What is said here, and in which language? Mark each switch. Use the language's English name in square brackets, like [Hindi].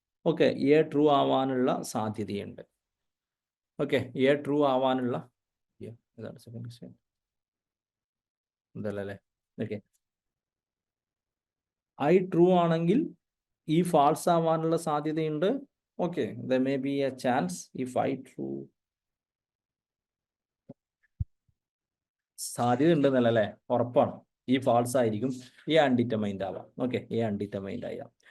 [Malayalam] Okay, A true ആവാനുള്ള സാധ്യതയുണ്ട്. Okay, A true ആവാനുള്ള ഇതാണ് സെക്കൻഡ് ക്വസ്റ്റ്യൻ ഇതല്ലേ? ഓക്കെ, ഐ ട്രൂ ആണെങ്കിൽ ഈ ഫാൾസ് ആവാനുള്ള സാധ്യതയുണ്ട്. [English] Okay, there may be a chance if I true. [Malayalam] സാധ്യത ഉണ്ടെന്നല്ലേ? ഉറപ്പാണ് ഈ ഫാൾസ് ആയിരിക്കും, എ അൺഡിറ്റർമൈൻഡ് ആവാം. ഓക്കെ, എ അൺഡിറ്റർമൈൻഡ് ആവാം.